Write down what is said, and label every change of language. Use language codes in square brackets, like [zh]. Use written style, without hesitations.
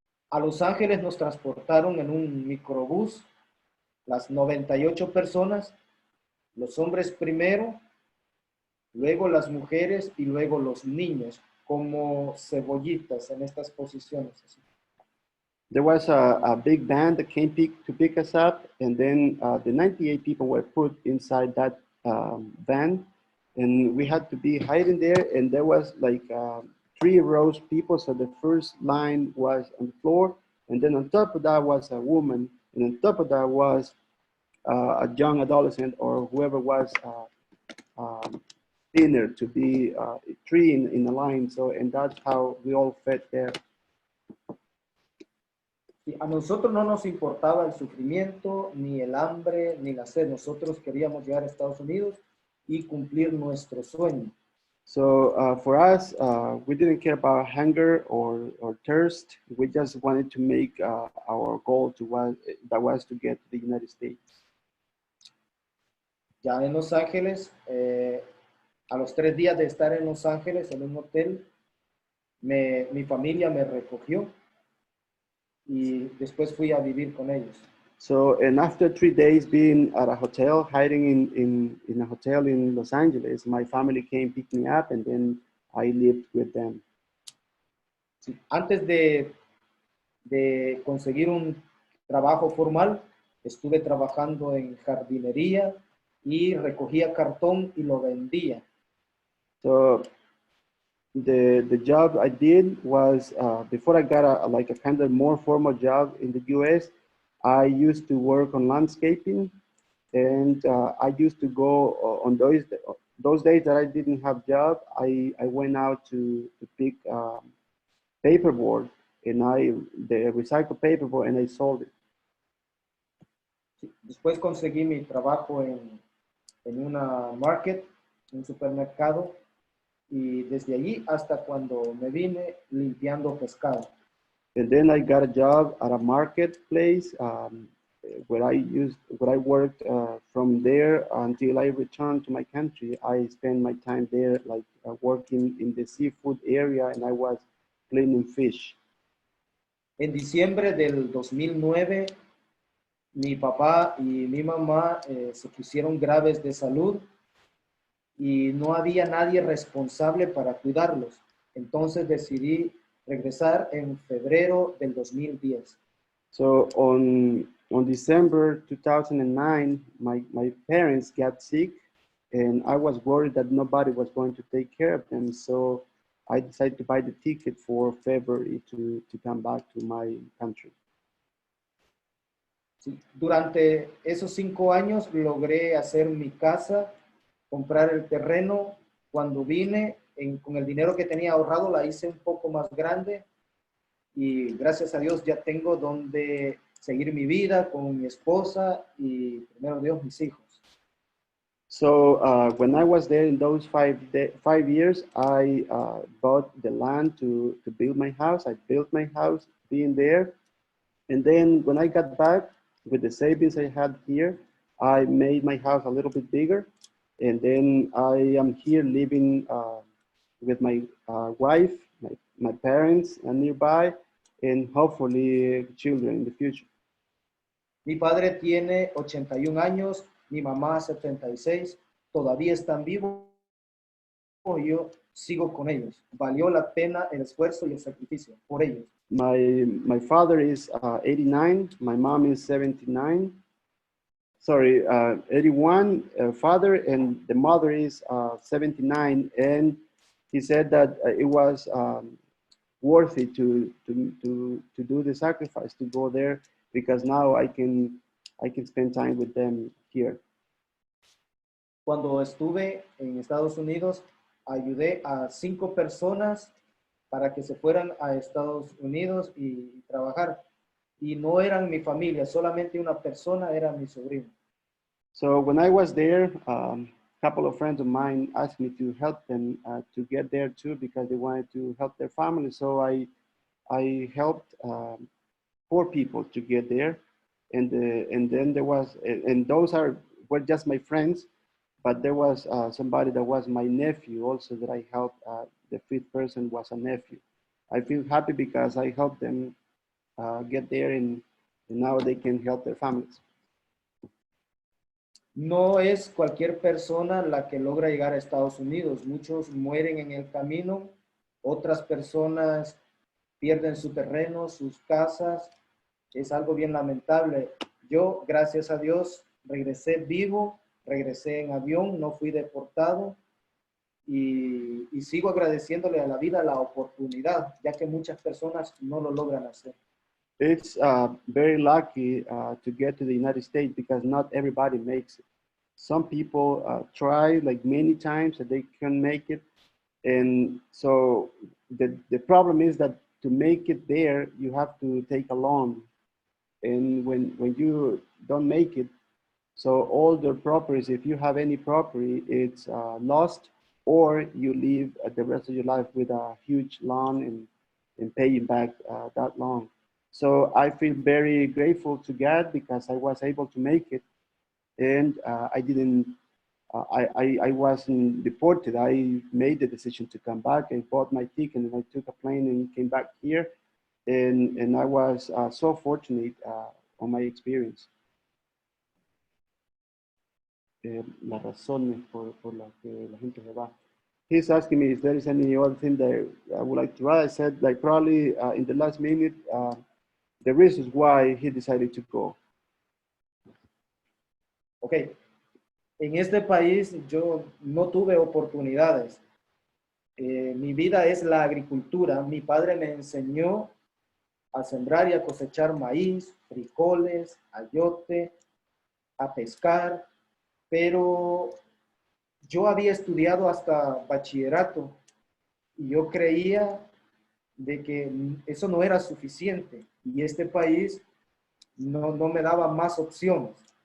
[es] A Los Ángeles nos transportaron en un microbús, las 98 personas, los hombres primero, luego las mujeres y luego los niños, como cebollitas en estas posiciones. [en] There was a big band that came to pick us up, and then the 98 people were put inside that van, and we had to be hiding there, and there was like 3 rows of people. So the first line was on the floor, and then on top of that was a woman, and on top of that was a young adolescent or whoever was thinner to be 3 in a line. So, and that's how we all fit there. [es] A nosotros no nos importaba el sufrimiento, ni el hambre, ni la sed. Nosotros queríamos llegar a Estados Unidos y cumplir nuestro sueño. [en] So for us, we didn't care about hunger or thirst. We just wanted to make our goal that was to get to the United States. [es] Ya en Los Ángeles, a los 3 días de estar en Los Ángeles, en un hotel, mi familia me recogió y después fui a vivir con ellos. [en] So, and after 3 days being at a hotel, hiding in a hotel in Los Angeles, my family came, picked me up, and then I lived with them. [es] Sí. Antes de conseguir un trabajo formal, estuve trabajando en jardinería y recogía cartón y lo vendía. [en] So the job I did was, before I got a kind of more formal job in the US, I used to work on landscaping, and I used to go on those days that I didn't have job. I went out to pick paperboard, and the recycled paperboard, and I sold it. [es] Sí. Después conseguí mi trabajo en una market, un supermercado, y desde allí hasta cuando me vine limpiando pescado. [en] And then I got a job at a marketplace where I worked from there until I returned to my country. I spent my time there, like working in the seafood area, and I was cleaning fish. [es] En diciembre del 2009, mi papá y mi mamá se pusieron graves de salud y no había nadie responsable para cuidarlos. Entonces decidí regresar en febrero del 2010. [en] So on December 2009, my parents got sick, and I was worried that nobody was going to take care of them. So I decided to buy the ticket for February to come back to my country. [es] Sí. Durante esos 5 años logré hacer mi casa, comprar el terreno. Cuando vine, con el dinero que tenía ahorrado, la hice un poco más grande y gracias a Dios ya tengo donde seguir mi vida con mi esposa y primero Dios mis hijos. [en] So when I was there in those 5 years, I bought the land to build my house. I built my house being there. And then when I got back with the savings I had here, I made my house a little bit bigger. And then I am here living with my wife, my parents nearby, and hopefully children in the future. [es] Mi padre tiene 81 años, mi mamá 76, todavía están vivos y yo sigo con ellos. Valió la pena el esfuerzo y el sacrificio por ellos. [en] My father is 89, my mom is 79. Sorry, 81 father, and the mother is 79. And he said that it was worth it to do the sacrifice to go there, because now I can spend time with them here. [es] Cuando estuve en Estados Unidos, ayudé a 5 personas para que se fueran a Estados Unidos y trabajar. Y no eran mi familia, solamente una persona era mi sobrino. [en] So when I was there, a couple of friends of mine asked me to help them to get there too, because they wanted to help their family. So I helped 4 people to get there, and then there was, and those were just my friends, but there was somebody that was my nephew also that I helped. The 5th person was a nephew. I feel happy because I helped them get there, and now they can help their families. [es] No es cualquier persona la que logra llegar a Estados Unidos. Muchos mueren en el camino, otras personas pierden su terreno, sus casas. Es algo bien lamentable. Yo, gracias a Dios, regresé vivo, regresé en avión, no fui deportado y sigo agradeciéndole a la vida la oportunidad, ya que muchas personas no lo logran hacer. [en] It's very lucky to get to the United States, because not everybody makes it. Some people try like many times and they can make it. And so the problem is that to make it there, you have to take a loan. And when you don't make it, so all the properties, if you have any property, it's lost, or you live the rest of your life with a huge loan and paying back that loan. So I feel very grateful to God because I was able to make it, and I didn't. I wasn't deported. I made the decision to come back. I bought my ticket and I took a plane and came back here, and I was so fortunate on my experience. [es] Las razones por las que la gente se va. [en] He's asking me if there is any other thing that I would like to write. I said, like, probably in the last minute, the reasons why he decided to go. [es] Ok, en este país yo no tuve oportunidades. Mi vida es la agricultura. Mi padre me enseñó a sembrar y a cosechar maíz, frijoles, ayote, a pescar, pero yo había estudiado hasta bachillerato y yo creía de que eso no era suficiente y este país no me daba más opciones.